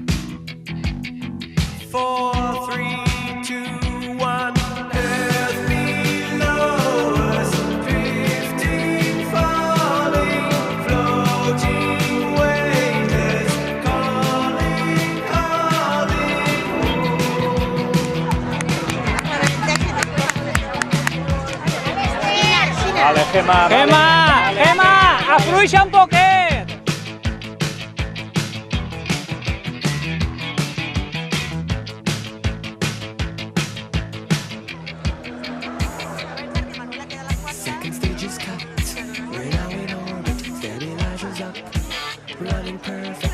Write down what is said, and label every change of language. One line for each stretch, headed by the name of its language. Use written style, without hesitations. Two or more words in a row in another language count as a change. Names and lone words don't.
English: 4, 3, 2, 1. Earth below us, drifting, falling, floating, weightless, calling, calling.
Catalan: Vale, Gemma, Gemma, Gemma, afluixa un poquet.
English: Second stage is cut. We're now in orbit. Stabilizers up. Running perfect.